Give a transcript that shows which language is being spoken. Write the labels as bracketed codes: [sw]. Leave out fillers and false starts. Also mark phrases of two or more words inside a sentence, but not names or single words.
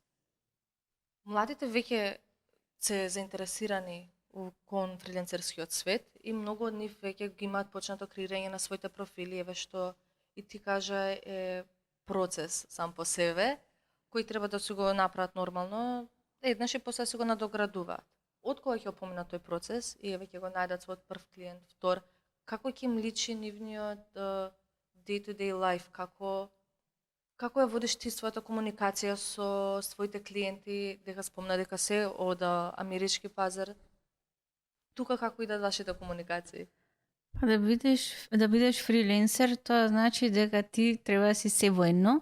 [mk] Младите веќе се заинтересирани кон фриленсерскиот свет и многу од нив веќе ги имаат почнато креирање на своите профили, еве што и ти кажа е процес сам по себе, кој треба да се го направат нормално, еднаш и после се го надоградуваат. Од кога ќе опомина тој процес и еве ќе го најдат својот прв клиент, втор, како ќе им личи нивниот [en] day-to-day life, [mk] како ја водиш ти својата комуникација со своите клиенти, дека спомна дека се од амерички пазар, тука како идат вашите комуникации? Да бидеш фриленсер, тоа значи дека ти треба да си себоедно.